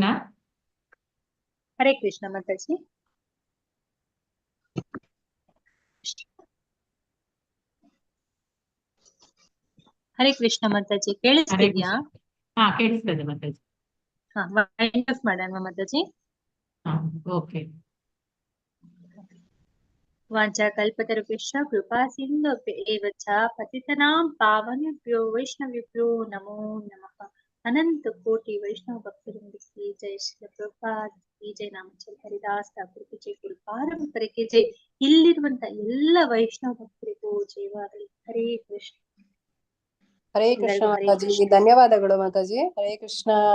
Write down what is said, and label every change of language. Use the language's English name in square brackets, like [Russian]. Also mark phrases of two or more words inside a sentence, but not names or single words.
[Kannada] ಹರೇ ಕೃಷ್ಣ ಮಾತಾಜಿ. ಹರೇ ಕೃಷ್ಣ ಮಾತಾಜಿ, ಕೇಳಿಸ್ತಿದ್ಯಾ? ಹಾ, ಕೇಳಿಸ್ತದೆ ಮಾತಾಜಿ. ಹಾ, [English] wind up [Kannada] ಮಾಡೋಣ ಮಾತಾಜಿ. ಹಾ, ಓಕೆ. [Sanskrit] ವಾಂಛಾಕಲ್ಪತರುಭ್ಯಶ್ಚ ಕೃಪಾ ಸಿಂಧುಭ್ಯೇವ ಚ ಪತಿತನಾಂ ಪಾವನೇಭ್ಯೋ ವೈಷ್ಣವೇಭ್ಯೋ ನಮೋ ನಮಃ. [Kannada] ಅನಂತ ಕೋಟಿ ವೈಷ್ಣವ ಭಕ್ತರಿಗೆ [Hindi] जय श्री प्रभुपाद की जय, नामचल हरिदास ठाकुर की जय, [Kannada] ಗುರು ಪಾರಂಪರೆಗೆ ಜೈ. ಇಲ್ಲಿರುವಂತ ಎಲ್ಲ ವೈಷ್ಣವ ಭಕ್ತರಿಗೂ ಜೈವಾಗಲಿ. ಹರೇ ಕೃಷ್ಣ. ಹರೇ ಕೃಷ್ಣ ಮಾತಾಜಿ, ಧನ್ಯವಾದಗಳು ಮಾತಾಜಿ. ಹರೇ ಕೃಷ್ಣ.